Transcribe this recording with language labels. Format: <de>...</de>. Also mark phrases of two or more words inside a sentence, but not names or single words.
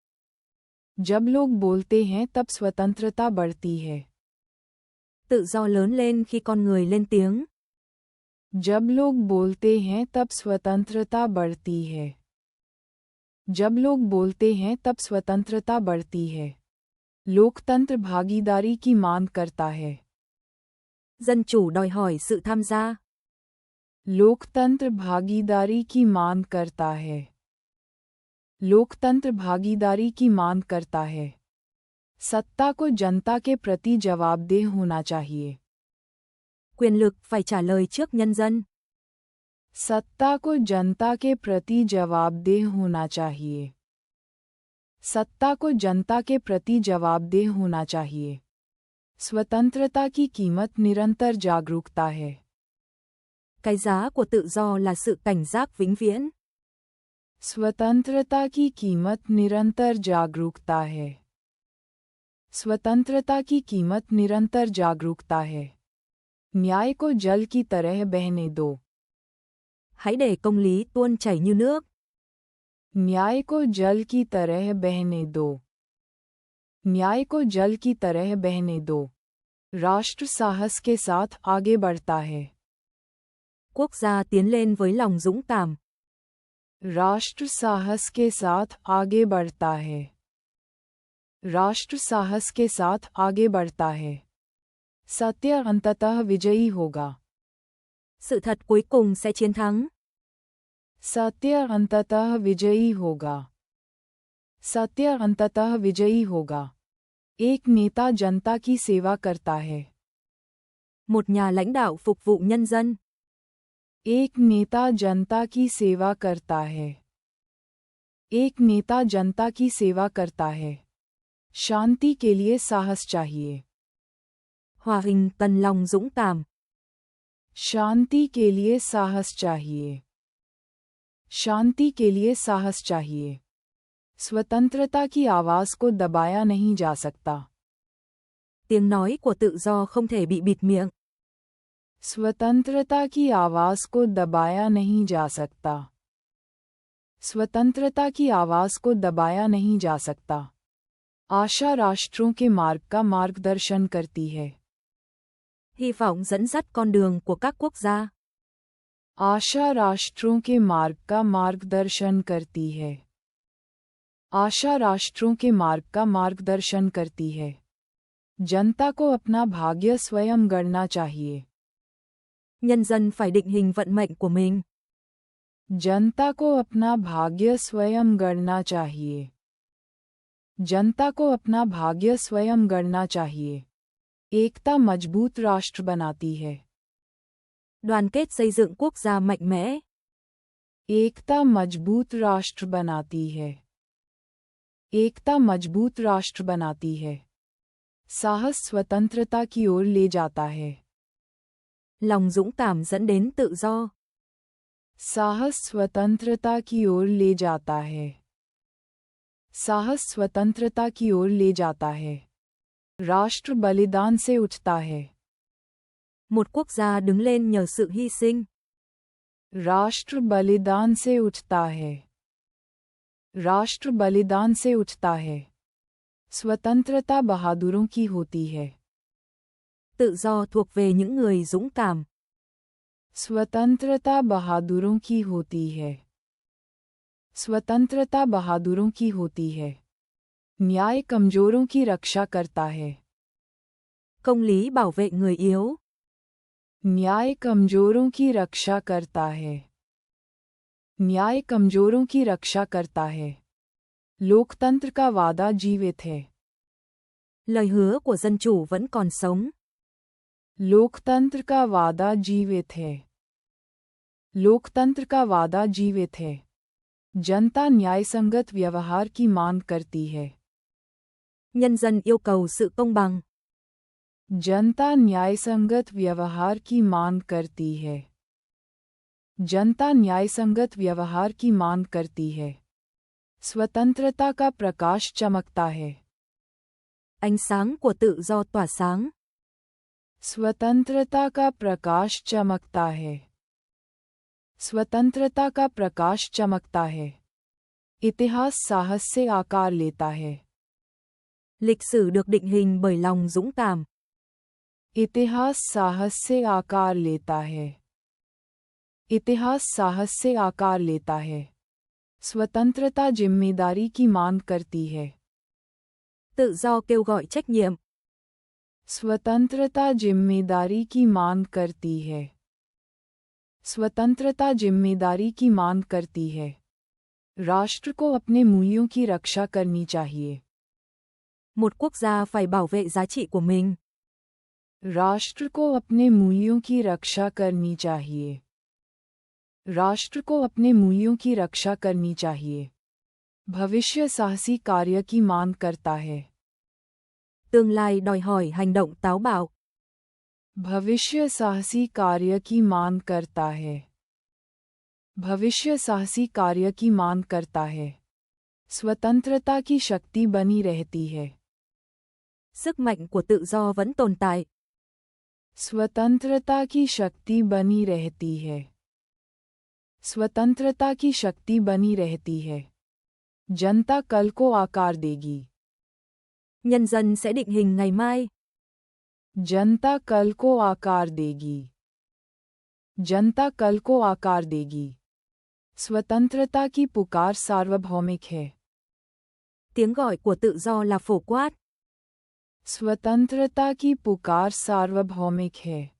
<hi>जब लोग बोलते हैं तब स्वतंत्रता बढ़ती है।</hi> <vi>Tự do lớn lên khi con người lên tiếng.</vi> <hi>जब लोग बोलते हैं तब स्वतंत्रता बढ़ती है। जब लोग बोलते हैं तब स्वतंत्रता बढ़ती है। लोकतंत्र भागीदारी की मांग करता है।</hi> <vi>Dân chủ đòi hỏi sự tham gia.</vi> <hi>लोकतंत्र भागीदारी की मांग करता है। लोकतंत्र भागीदारी की मांग करता है। सत्ता को जनता के प्रति जवाबदेह होना चाहिए।</hi> <vi>Quyền lực phải trả lời trước nhân dân.</vi> <hi>सत्ता को जनता के प्रति जवाबदेह होना चाहिए। सत्ता को जनता के प्रति जवाबदेह होना चाहिए। स्वतंत्रता की कीमत निरंतर जागरूकता है।</hi> <vi>Cái giá của tự do là sự cảnh giác vĩnh viễn.</vi> <hi>स्वतंत्रता की कीमत निरंतर जागरूकता है। स्वतंत्रता की कीमत निरंतर जागरूकता है। न्याय को जल की तरह बहने दो।</hi> <vi>Hãy để công lý tuôn chảy như nước.</vi> <hi>न्याय को जल की तरह बहने दो। न्याय को जल की तरह बहने दो। राष्ट्र साहस के साथ आगे बढ़ता है।</hi> <vi>Quốc gia tiến lên với lòng dũng cảm.</vi> <hi>राष्ट्र साहस के साथ आगे बढ़ता है। राष्ट्र साहस के साथ आगे बढ़ता है। सत्य अंततः विजयी होगा।</hi> <vi>Sự thật cuối cùng sẽ chiến thắng.</vi> <hi>सत्य अंततः विजयी होगा। सत्य अंततः विजयी होगा। एक नेता जनता की सेवा करता है।</hi> <vi>Một nhà lãnh đạo phục vụ nhân dân.</vi> <hi>एक नेता जनता की सेवा करता है। एक नेता जनता की सेवा करता है। शांति के लिए साहस चाहिए।</hi> <vi>Hòa bình cần lòng dũng cảm.</vi> <hi>शांति के लिए साहस चाहिए। शांति के लिए साहस चाहिए। स्वतंत्रता की आवाज़ को दबाया नहीं जा सकता।</hi> <vi>Tiếng nói của tự do không thể bị bịt miệng.</vi> <hi>स्वतंत्रता की आवाज़ को दबाया नहीं जा सकता। स्वतंत्रता की आवाज़ को दबाया नहीं जा सकता। आशा राष्ट्रों के मार्ग का मार्गदर्शन करती है।</hi> <vi>Hy vọng dẫn dắt con đường của các quốc gia.</vi> <hi>आशा राष्ट्रों के मार्ग का मार्गदर्शन करती है। आशा राष्ट्रों के मार्ग का मार्गदर्शन करती है। जनता को अपना भाग्य स्वयं गढ़ना चाहिए।</hi> <vi>Nhân dân phải định hình vận mệnh của mình.</vi> <hi>जनता को अपना भाग्य स्वयं गढ़ना चाहिए। जनता को अपना भाग्य स्वयं गढ़ना चाहिए। एकता मजबूत राष्ट्र बनाती है।</hi> <vi>Đoàn kết xây dựng quốc gia mạnh mẽ.</vi> <hi>एकता मजबूत राष्ट्र बनाती है। एकता मजबूत राष्ट्र बनाती है। साहस स्वतंत्रता की ओर ले जाता है।</hi> <vi>Lòng dũng cảm dẫn đến tự do.</vi> <hi>साहस स्वतंत्रता की ओर ले जाता है। साहस स्वतंत्रता की ओर ले जाता है। राष्ट्र बलिदान से उठता है।</hi> <vi>Một quốc gia đứng lên nhờ sự hy sinh.</vi> <hi>राष्ट्र बलिदान से उठता है। राष्ट्र बलिदान से उठता है। स्वतंत्रता बहादुरों की होती है।</hi> <vi>Tự do thuộc về những người dũng cảm.</vi> <hi>स्वतंत्रता बहादुरों की होती है। स्वतंत्रता बहादुरों की होती है। न्याय कमजोरों की रक्षा करता है।</hi> <vi>Công lý bảo vệ người yếu.</vi> <hi>न्याय कमजोरों की रक्षा करता है। न्याय कमजोरों की रक्षा करता है। लोकतंत्र का वादा जीवित है।</hi> <vi>Lời hứa của dân chủ vẫn còn sống.</vi> <hi>लोकतंत्र का वादा जीवित है। लोकतंत्र का वादा जीवित है। जनता न्यायसंगत व्यवहार की मांग करती है।</hi> <vi>Nhân dân yêu cầu sự công bằng.</vi> <hi>जनता न्यायसंगत व्यवहार की मांग करती है। जनता न्यायसंगत व्यवहार की मांग करती है। स्वतंत्रता का प्रकाश चमकता है।</hi> <vi>Ánh sáng của tự do tỏa sáng.</vi> <hi>स्वतंत्रता का प्रकाश चमकता है। स्वतंत्रता का प्रकाश चमकता है। इतिहास साहस से आकार लेता है।</hi> <vi>Lịch sử được định hình bởi lòng dũng cảm.</vi> <hi>इतिहास साहस से आकार लेता है। इतिहास साहस से आकार लेता है। स्वतंत्रता जिम्मेदारी की मांग करती है।</hi> <vi>Tự do kêu gọi trách nhiệm.</vi> <hi>स्वतंत्रता जिम्मेदारी की मांग करती है। स्वतंत्रता जिम्मेदारी की मांग करती है। राष्ट्र को अपने मूल्यों की रक्षा करनी चाहिए।</hi> <vi>Một quốc gia phải bảo vệ giá trị của mình.</vi> <hi>राष्ट्र को अपने मूल्यों की रक्षा करनी चाहिए। राष्ट्र को अपने मूल्यों की रक्षा करनी चाहिए। भविष्य साहसी कार्य की मांग करता है।</hi> <vi>Tương lai đòi hỏi hành động táo bạo.</vi> <hi>भविष्य साहसी कार्य की मांग करता है। भविष्य साहसी कार्य की मांग करता है। स्वतंत्रता की शक्ति बनी रहती है।</hi> <vi>Sức mạnh của tự do vẫn tồn tại.</vi> <hi>स्वतंत्रता की शक्ति बनी रहती है। स्वतंत्रता की शक्ति बनी रहती है। जनता कल को आकार देगी।</hi> <vi>Nhân dân sẽ định hình ngày mai.</vi> <hi>जनता कल को आकार देगी। जनता कल को आकार देगी। स्वतंत्रता की पुकार सार्वभौमिक है।</hi> <vi>Tiếng gọi của tự do là phổ quát.</vi> <hi>स्वतंत्रता की पुकार सार्वभौमिक है।</hi>